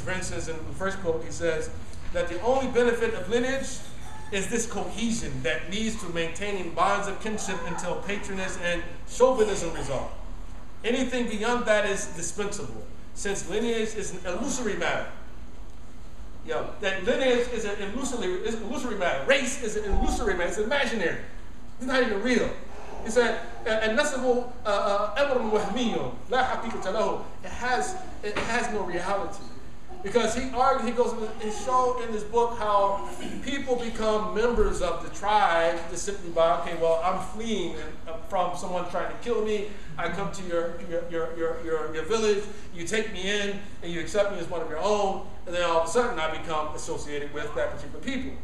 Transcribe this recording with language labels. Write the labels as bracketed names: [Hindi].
[English] For instance, in the first quote, he says that the only benefit of lineage is this cohesion that leads to maintaining bonds of kinship until patronage and chauvinism result. Anything beyond that is dispensable, since lineage is an illusory matter. That lineage is an illusory matter. Race is an illusory matter. It's imaginary. It's not even real. He said, [Arabic] "النسب أمر وهمي لا حقيقة له." [English] It has no reality. Because he goes and shows in this book how people become members of the tribe just simply by, okay, well, I'm fleeing from someone trying to kill me. I come to your village, you take me in, and you accept me as one of your own, and then all of a sudden I become associated with that particular people.